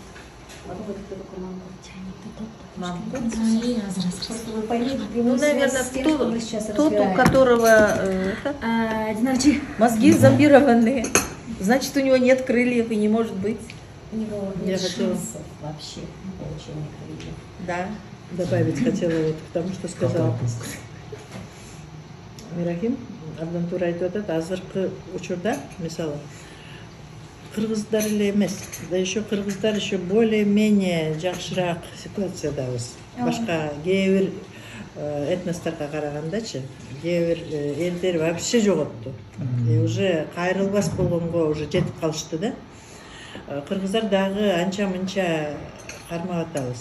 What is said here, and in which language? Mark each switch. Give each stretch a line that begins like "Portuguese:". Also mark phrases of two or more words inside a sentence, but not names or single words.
Russian: Ну, наверное, тот, у которого мозги зомбированные. Значит, у него нет крыльев и не может быть. У него нет шансов вообще получения крыльев. Да. Добавить хотела вот к тому, что сказал Мирахим.
Kyrgyz: Абдан туура айтып атат. Азыркы учурда, мисалы, кыргыздар эле эмес,
Russian: да еще
Kyrgyz: кыргыздар
Russian: еще более-менее
Kyrgyz: жакшыраак ситуациядабыз. Башка кээ бир этносторго карагандачы, кээ бир элдер вообще жоготту. Уже кайрылбас болгонго уже жетип калышты да. Кыргыздар дагы анча-мынча кармап атабыз.